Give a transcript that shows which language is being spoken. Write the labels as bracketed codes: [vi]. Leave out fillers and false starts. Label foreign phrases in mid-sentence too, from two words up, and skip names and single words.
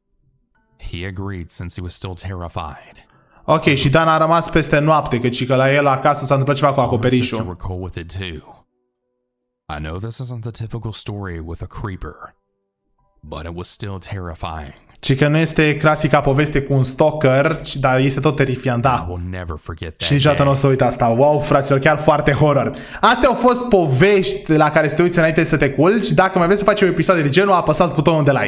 [en] He agreed since he was still terrified. [ro] Ok, și Dan a rămas peste noapte, căci că la el acasă s-a întâmplat ceva cu [en] Mom and sister [ro] acoperișul. [en] were cool with it too. I know this isn't the typical story with a creeper, but it was still terrifying. [ro] Și că nu este clasica poveste cu un stalker, dar este tot terifiant, [en] I [ro] da. [en] will never forget that [ro] Și niciodată nu o [en] day. [ro] să uit asta. Wow, fraților, chiar foarte horror. Astea au fost povești la care să te uiți înainte să te culci. Dacă mai vreți să facem episoade de genul, apăsați butonul de like.